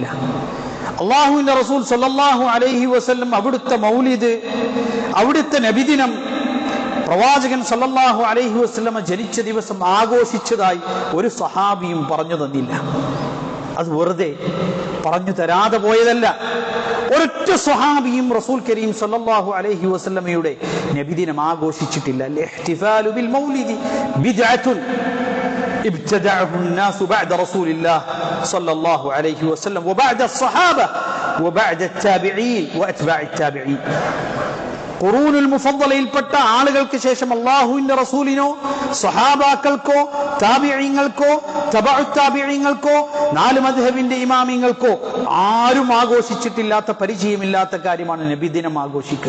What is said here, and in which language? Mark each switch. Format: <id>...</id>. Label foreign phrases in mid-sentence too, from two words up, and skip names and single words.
<ml>അല്ലാഹുവിന്റെ റസൂൽ</ml> <ar>صلى الله عليه وسلم</ar> <ml>അവിടുത്തെ മൗലിദ്, അവിടുത്തെ നബിദിനം പ്രവാചകൻ</ml> <ar>صلى الله عليه وسلم</ar> <ml>ജനിച്ച ദിവസം ആഘോഷിച്ചതായി ഒരു സഹാബിയും പറഞ്ഞു തന്നില്ല. അത് വെറുതെ പറഞ്ഞു തരാതെ പോയതല്ല. ഒരൊറ്റ സ്വഹാബിയും റസൂൽ കരീം</ml> <ar>صلى الله عليه</ar> <ml>വസല്ലമയുടെ നബിദിനം ആഘോഷിച്ചിട്ടില്ല.</ml> <ar>احتفال بالمولد بدعة ابتدعه الناس بعد رسول الله صلى الله عليه وسلم وبعد الصحابة وبعد التابعين وأتباع التابعين.</ar> <ml>ഖുറൂനുൽ മുഫദ്ദലയിൽപ്പെട്ട ആളുകൾക്ക് ശേഷം അല്ലാഹുവിന്റെ റസൂലിനോ സ്വഹാബാക്കൾക്കോ താബിഈങ്ങൾക്കോ തബഉ താബിഈങ്ങൾക്കോ 4 മദ്ഹബിന്റെ ഇമാമിങ്ങൾക്കോ ആരും ആഘോഷിച്ചിട്ടില്ലാത്ത, പരിചയമില്ലാത്ത കാര്യമാണ് നബിദിനം ആഘോഷിക്കുക.</ml>